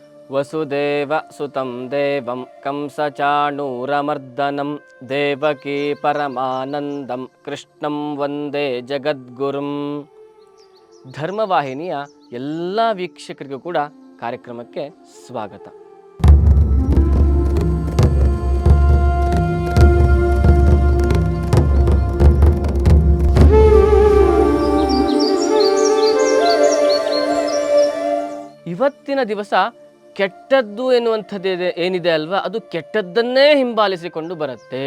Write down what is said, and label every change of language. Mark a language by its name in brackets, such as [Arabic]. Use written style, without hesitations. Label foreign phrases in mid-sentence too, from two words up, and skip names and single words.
[Sanskrit] ವಸುದೇವ ಸುತಂ ದೇವಂ ಕಂಸಚಾಣೂರಮರ್ದನಂ ದೇವಕೀ ಪರಮಾನಂದಂ ಕೃಷ್ಣಂ ವಂದೇ ಜಗದ್ಗುರುಂ. [Kannada] ಧರ್ಮವಾಹಿನಿಯ ಎಲ್ಲ ವೀಕ್ಷಕರಿಗೂ ಕೂಡ ಕಾರ್ಯಕ್ರಮಕ್ಕೆ ಸ್ವಾಗತ. ಇವತ್ತಿನ ದಿವಸ ಕೆಟ್ಟದ್ದು ಎನ್ನುವಂಥದ್ದು ಏನಿದೆ ಅಲ್ವಾ, ಅದು ಕೆಟ್ಟದ್ದನ್ನೇ ಹಿಂಬಾಲಿಸಿಕೊಂಡು ಬರುತ್ತೆ.